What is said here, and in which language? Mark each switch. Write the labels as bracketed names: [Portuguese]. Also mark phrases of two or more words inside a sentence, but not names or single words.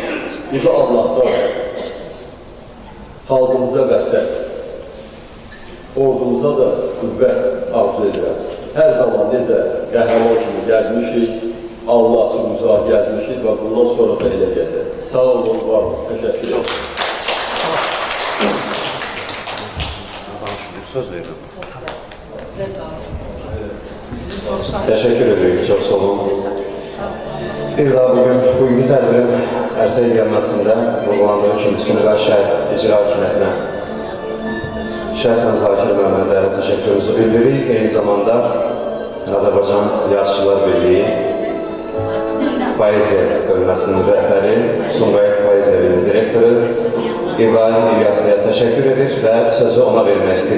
[Azerbaijani] Uca Allahdan xalqımıza vəhdət, ordumuza da qüvvət arzu edirəm. Hər zaman necə qəhrəman kimi gəzmişik, Allah açıq uzaq gəzmişik və bundan sonra da elə gəzək. Sağ olun, var olun, təşəkkür ederim. Söz verin. [Turkish] Teşekkür ederim, çok sağ olun. [Azerbaijani] Bir daha bugünkü tədbirin ərsəyə gəlməsində vurgulandığı kimi Sümqayıt şəhid icra hakimiyyətinə şəxsən Zakir Məhəmmədlərə təşəkkürümüzü bildiririk. Eyni zamanda Azərbaycan Yazıçılar Birliyi Poeziya bölməsinin rəhbəri, Sumqayıt Poeziya Birliyi direktoru İbrahim İlyaslıya təşəkkür edir və sözü ona vermək istəyir.